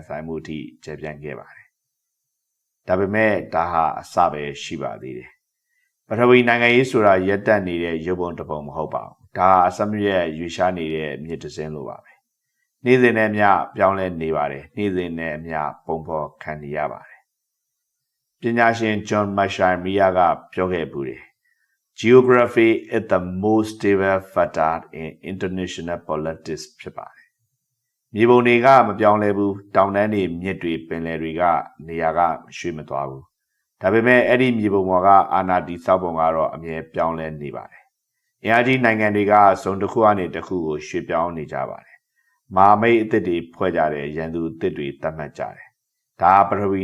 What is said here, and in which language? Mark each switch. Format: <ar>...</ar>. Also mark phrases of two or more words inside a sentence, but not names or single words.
<my>ဆိုင်မှုအထိကျပြန့်ခဲ့ပါတယ်ဒါပေမဲ့ဒါဟာအစပဲရှိပါသေးတယ်ပထဝီနိုင်ငံရေးဆိုတာရက်တက်နေတဲ့ရုပ်ပုံတစ်ပုံမဟုတ်ပါဘူးဒါဟာအစမရရွေရှားနေတဲ့မြစ်တစင်းလိုပါပဲနေ့စဉ်နဲ့မျှပြောင်းလဲနေပါတယ်နေ့စဉ်နဲ့မျှပုံဖော်ခံ နေရပါတယ်ပညာရှင်ဂျွန်မရှိုင်မီယာကပြောခဲ့ပူတယ်</my> <en>Geography is the most stable factor in international politics</en> <my>ဖြစ်ပါတယ်။မြေပုံတွေကမပြောင်းလဲဘူးတောင်တန်းတွေမြစ်တွေပင်လယ်တွေကနေရာ ကရွှေ့မသွားဘူး။ဒါပေမဲ့အဲ့ဒီမြေပုံပေါ်ကအာဏာတည်ဆောက်ပုံကတော့အမြဲပြောင်းလဲနေပါတယ်။အင်အားကြီးနိုင်ငံတွေကစုံတစ်ခုကနေတစ်ခု ကိုရွှေ့ပြောင်းနေကြပါတယ်။မဟာမိတ်အသစ်တွေဖွဲ့ကြတယ်ရန်သူအသစ်တွေတတ်မှတ်ကြတယ်။ဒါပထဝီ</my>